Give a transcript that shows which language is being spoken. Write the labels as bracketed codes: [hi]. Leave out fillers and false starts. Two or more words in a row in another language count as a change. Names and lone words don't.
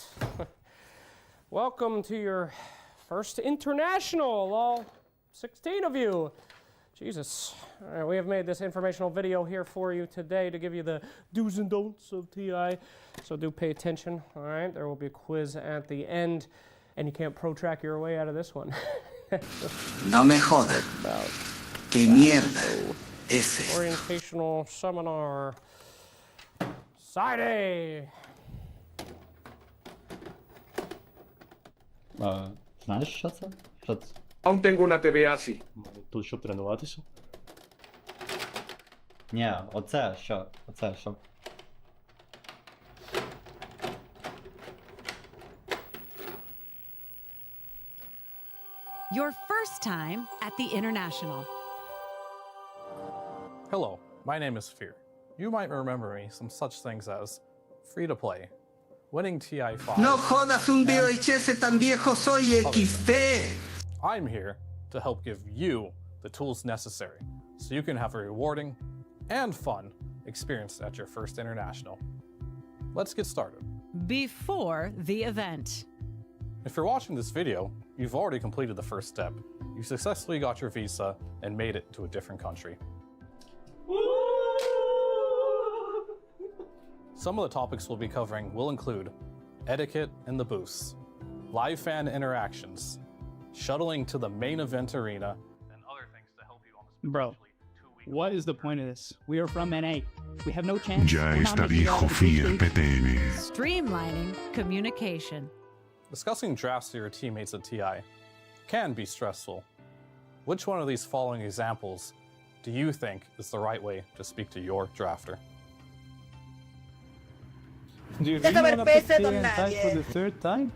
[en] Welcome to your first international, all 16 of you. Jesus. All right, we have made this informational video here for you today to give you the do's and don'ts of TI. So do pay attention, all right? There will be a quiz at the end, and you can't pro-track your way out of this one. [es] No me jodas. Qué mierda ese. [en] Orientational seminar. Side A. [uk] Знаєш, що це? Що це? [es] Aún tengo una TV así. [uk] Тут щоб тренуватися? Ні, оце що? Оце що? [en] Your first time at the International. Hello, my name is Fear. You might remember me from such things as free-to-play, winning TI5. [es] No jodas un VHS tan viejo, soy XP. [en] I'm here to help give you the tools necessary so you can have a rewarding and fun experience at your first international. Let's get started. Before the event. If you're watching this video, you've already completed the first step. You successfully got your visa and made it to a different country. Some of the topics we'll be covering will include etiquette in the booths, live fan interactions, shuttling to the main event arena, and other things to help you on this. Bro, what is the point of this? We are from NA. We have no chance. [es] Ya está viejo Fear PTN. [en] Streamlining communication. Discussing drafts to your teammates at TI can be stressful. Which one of these following examples do you think is the right way to speak to your drafter? Do you really want to pick TI for the third time?